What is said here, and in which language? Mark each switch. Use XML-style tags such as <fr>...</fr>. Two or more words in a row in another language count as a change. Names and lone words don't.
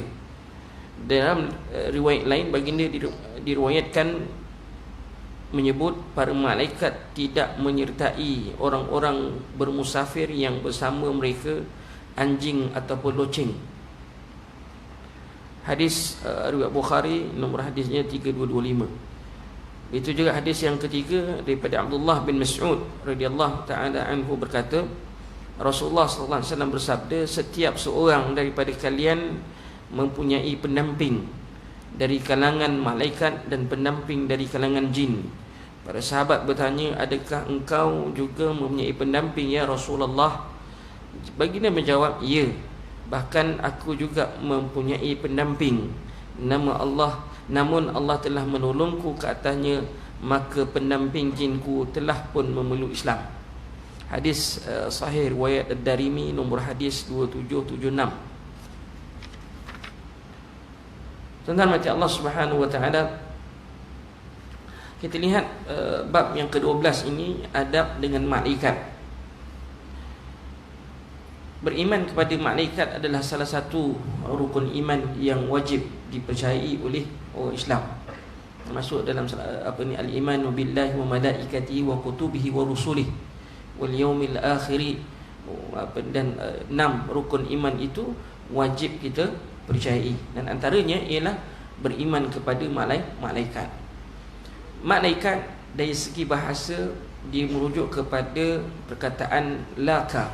<ms>Dalam riwayat lain, baginda diriwayatkan menyebut para malaikat tidak menyertai orang-orang bermusafir yang bersama mereka anjing ataupun loceng. Hadis riwayat Bukhari, nombor hadisnya 3225. Itu juga hadis yang ketiga daripada Abdullah bin Mas'ud</ms> <ar>رضي الله تعالى عنه</ar> <ms>berkata, Rasulullah</ms> <ar>صلى الله عليه وسلم</ar> <ms>bersabda, setiap seorang daripada kalian mempunyai pendamping dari kalangan malaikat dan pendamping dari kalangan jin. Para sahabat bertanya, adakah engkau juga mempunyai pendamping</ms> <ar>يا رسول الله?</ar> <ms>Baginda menjawab, ya, bahkan aku juga mempunyai pendamping, nama Allah, namun Allah telah menolongku ke atasnya, maka pendamping jinku telah pun memeluk Islam. Hadis sahih riwayat Ad-Darimi, nombor hadis 2776. Tuan-tuan mati Allah</ms> <ar>سبحانه وتعالى,</ar> <ms>kita lihat bab yang ke-12 ini, adab dengan malaikat. beriman kepada malaikat adalah salah satu rukun iman yang wajib dipercayai oleh orang Islam. Masuk dalam</ms> <ar>الإيمان بالله وملائكته وكتبه ورسله واليوم الآخر,</ar> <ms>dan 6 rukun iman itu wajib kita percayai, dan antaranya ialah beriman kepada malaikat. Malaikat dari segi bahasa dia merujuk kepada perkataan laka.</ms>